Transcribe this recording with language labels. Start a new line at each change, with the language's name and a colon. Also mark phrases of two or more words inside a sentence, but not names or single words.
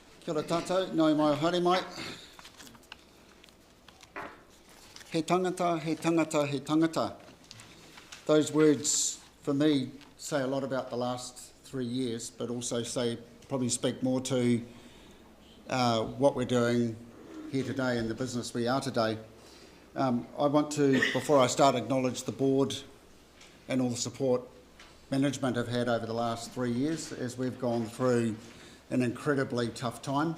Māori: Kia ora tātou, nau mai o haere mai. He tangata, he tangata, he tangata.
English: Those words, for me, say a lot about the last 3 years, but also probably speak more to what we're doing here today and the business we are today. I want to, before I start, acknowledge the board and all the support management have had over the last 3 years as we've gone through an incredibly tough time.